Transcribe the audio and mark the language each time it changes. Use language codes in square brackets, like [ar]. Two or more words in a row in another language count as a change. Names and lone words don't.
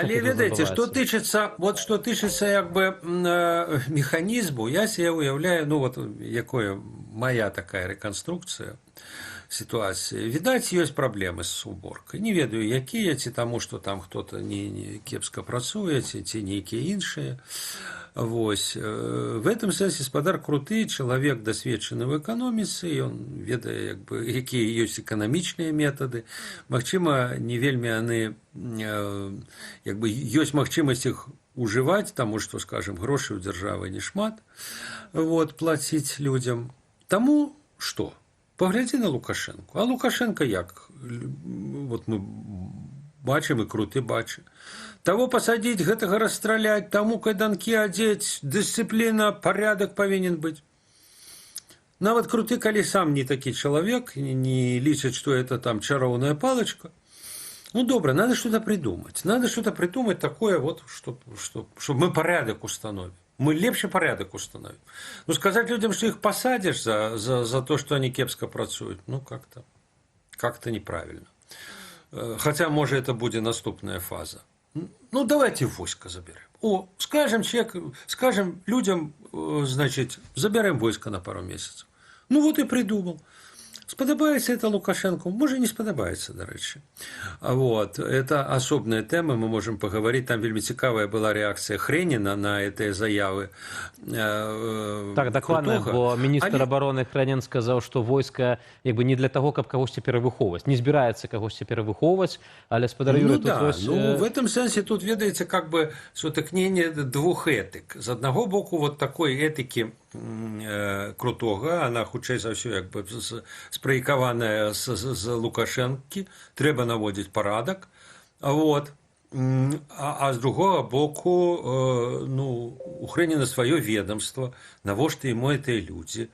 [be] Але ведаеце, што тычыцца як бы механізму, я себе уяўляю, ну вот якое моя такая рэканструкцыя сітуацыі. Відаць, ёсць праблемы з уборкай. Не ведаю, якія, ці таму, што там хто-то не кепска працуе, ці нейкія іншыя. Вось. [ru] В этом сэнсе [be] спадар круты, чалавек дасведчаны ў эканоміцы, ён ведае, як бы, якія ёсць эканамічныя метады. Магчыма, не вельмі яны, як бы, ёсць магчымасць іх ужываць, таму што, скажем, грошай у дзяржавы не шмат, вот, плаціць людзям. Таму што? Паглядзі на Лукашэнку. А Лукашенко як? Вот мы бачым, і круты бачы. [ru] Того посадить, [be] гэтага расстраляць, таму кайданкі адзець, дысцыпліна, парядак павінен быць. Нават круты, калі сам не такі чалавек, не лічыць, што это там чароўная палачка. Ну, добра, [ru] надо что-то придумать. Надо что-то придумать такое, вот, чтобы мы порядок установим. Мы лепший порядок установим. Ну, сказать людям, что их посадишь за то, что они [be] кепска працуют, [ru] ну, как-то неправильно. Хотя, может, это будет наступная фаза. Ну, давайте войско заберем. Скажем людям, значит, заберем войско на пару месяцев. Ну, вот и придумал. [be] Спадабаецца это Лукашенко? Можа, не спадабаецца, дарэчы. Вот. Это асобная тэма, [ru] мы можем поговорить. [be] Там вельмі цікавая была реакция Хрэніна на этой заявы. Так, дакладна, бо міністр обороны Хрэнін сказаў, што войска як бы не [ru] для того, [be] каб кагосьці перавыхоўваць. Не збіраецца кагосьці перавыхоўваць, але спадар Юрый, тут вось... Ну, [ru] в этом сенсе тут, ведаеце, как бы сутыкнение двух этык. [be] З аднаго боку, [ru] вот такой [be] этыкі крутога, она хутчэй за ўсё як бы спраекаваная з Лукашэнкі, трэба наводзіць парадак. Вот. А з другого боку, ну, у Хрэніна сваё ведомство, навошта яму гэтыя людзі.